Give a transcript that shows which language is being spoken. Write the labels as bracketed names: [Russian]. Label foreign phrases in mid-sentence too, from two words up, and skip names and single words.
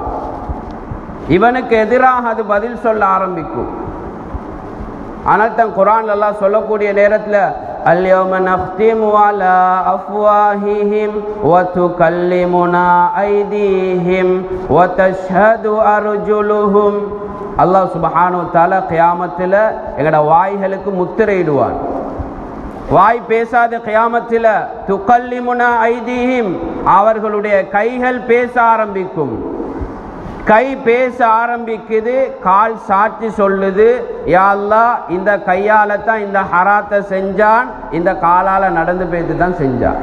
[Tamil] இவனுக்கு எதிராக அது பதில் சொல்ல ஆரம்பிக்கும். ஆனால் தான் குர்ஆன்ல அல்லாஹ் சொல்லக்கூடிய நேரத்தில் [Arabic] اليوم نختم على أفواههم وتكلمنا أيديهم وتشهد أرجلهم. الله سبحانه وتعالى [Tamil] கியாமத்தில் எங்கட வாய்களுக்கு முத்திரையிடுவான். வாய் பேசாத கியாமத்தில் [Arabic] تكلمنا أيديهم, [Tamil] அவர்களுடைய கைகள் பேச ஆரம்பிக்கும். கை பேச ஆரம்பிக்குது, கால் சாட்சி சொல்லுது, யா அல்லாஹ் இந்த கையால தான் இந்த ஹராத்தை செஞ்சான், இந்த காலால நடந்து போய்த்து தான் செஞ்சான்.